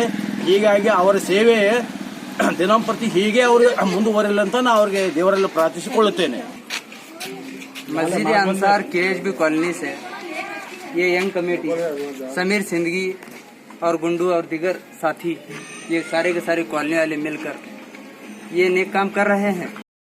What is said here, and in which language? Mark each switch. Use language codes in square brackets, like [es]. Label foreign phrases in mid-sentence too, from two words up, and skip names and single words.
[kn] ಹೀಗಾಗಿ ಅವರ ಸೇವೆ ದಿನಂಪ್ರತಿ ಹೀಗೆ ಅವರು ಮುಂದುವರಿಲ್ಲ ಅಂತ ನಾನು ಅವರಿಗೆ ದೇವರಲ್ಲಿ ಪ್ರಾರ್ಥಿಸಿಕೊಳ್ಳುತ್ತೇನೆ. [hi] मस्जिद अंसार केएचबी कॉलोनी से ये यंग कमेटी समीर सिंदगी और गुंडू और दिगर साथी, ये सारे के सारे कॉलोनी वाले मिलकर ये नेक काम कर रहे हैं।